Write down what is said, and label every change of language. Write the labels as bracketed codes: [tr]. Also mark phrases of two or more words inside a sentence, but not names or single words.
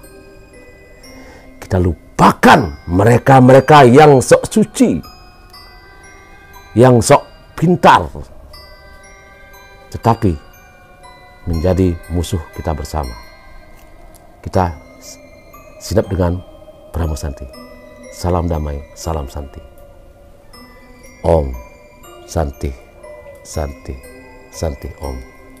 [id] Kita lupakan mereka-mereka yang sok suci, yang sok pintar, tetapi menjadi musuh kita bersama. Kita sidap dengan Brahma Santi. Salam damai, salam Santi. [sa] Om Santi, Santi, Santi Om.